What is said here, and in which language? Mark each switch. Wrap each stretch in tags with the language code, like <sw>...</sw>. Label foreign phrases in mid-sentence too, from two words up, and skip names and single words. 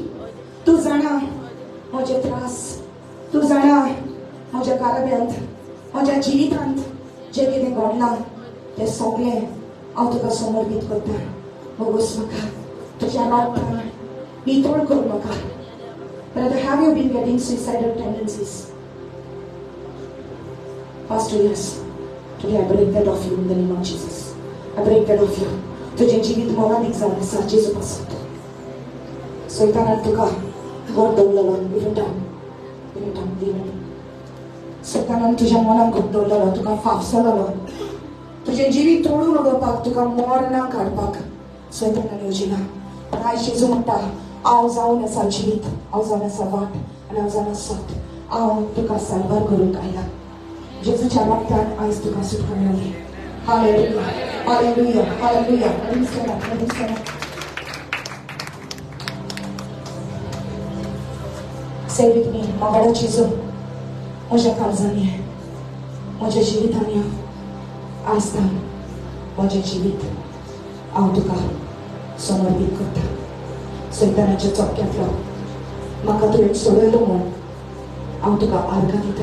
<kok>तू जाणा, म्हजे त्रास तू जाणा, म्हज्या गाराब्यांत म्हज्या जिवितांत जें कितें घडलां तें सगळें हांव तुका समर्पीत करता. वगूस म्हाका तुज्या रगतान नितळ कर म्हाका.</kok> <en>Brother, have you been getting suicidal tendencies? Pastor, yes. Today I break that off you in the name of Jesus. I break that off you.</en> <kok>तुझे जीवित मोलादीक जावन आसा जेजू पासून. सैतानान तुका घट दवरलेलो,</kok> <en>leave it down.</en> <kok>सैतानान तुज्या मनाक घट दवरलेलो, तुका फाफसलेलो. तुझे जीवित तोडून उडोवपाक, तुका मरणाक हाडपाक सैतानान येवजिना. पण आयज जेजू म्हणटा, हांव जावन आसा जीवित, हांव जावन आसा वाट, आनी हांव जावन आसा सत. हांव तुका सारवार करूंक आयला. जेजूच्या रगतान आयज तुका सुटका मेळ्ळी.</kok> <en>Hallelujah, hallelujah, hallelujah. Let him stand up, let him stand up. Say with me,</en> <kok>Margao Jesu, म्हज्या काळजांनी, म्हज्या जिवितांनी आसतान म्हजें जिवीत हांव तुका समर्पीत करता. सैतानाच्या चोपक्यांतलो म्हाका तुवें सोडयलो म्हूण हांव तुका आर्गां दिता.</kok>